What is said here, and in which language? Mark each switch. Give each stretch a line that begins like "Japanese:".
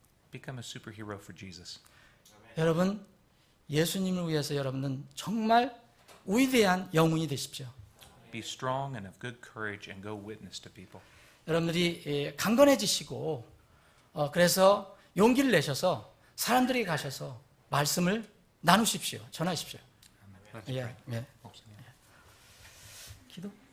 English: Become a superhero for Jesus.
Korean: 여러분, 예수님을 위해서 여러분은 정말 위대한 영웅이 되십시오.
English: Be strong and have good courage and go witness to people.
Korean: 여러분들이 강건해지시고 그래서 용기를 내셔서 사람들에게 가셔서 말씀을 나누십시오. 전하십시오.
English: Let's
Korean: 예,
English: pray.
Korean: 예. 목사님. 기도.